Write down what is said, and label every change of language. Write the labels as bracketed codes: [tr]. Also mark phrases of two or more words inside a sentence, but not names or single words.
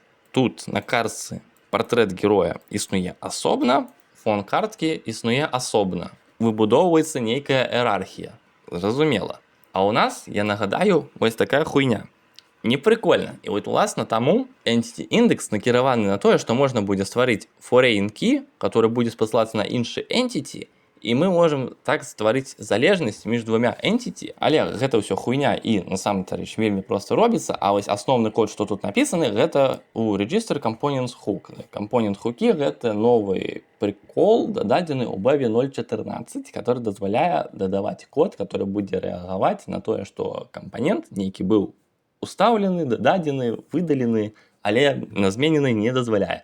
[be] Тут на картцы партрэт героя існуе асобна, фон карткі існуе асобна. Выбудоўваецца нейкая іерархія. Зразумела. А ў нас, я нагадаю, вось такая хуйня. Непрыкольна. І вот уласна таму Entity Index накіраваны на тое, што можна будзе стварыць [en] foreign key, [be] который будзе спасылацца на іншы Entity, і мы можам так стварыць залежнасць між двумя Entity, але гэта ўсё хуйня і насамрэч рэч вельмі проста робіцца, а вось асноўны код, што тут напісаны, гэта у Register Components Hook. Component Hooky гэта новы прикол, дададзены ў Bevy 0.14, который дазваляе дадаваць код, который будзе рэагаваць на тое, што кампанент нейкі быў устаўлены, дададзены, выдалены, але на зменены не дазваляе.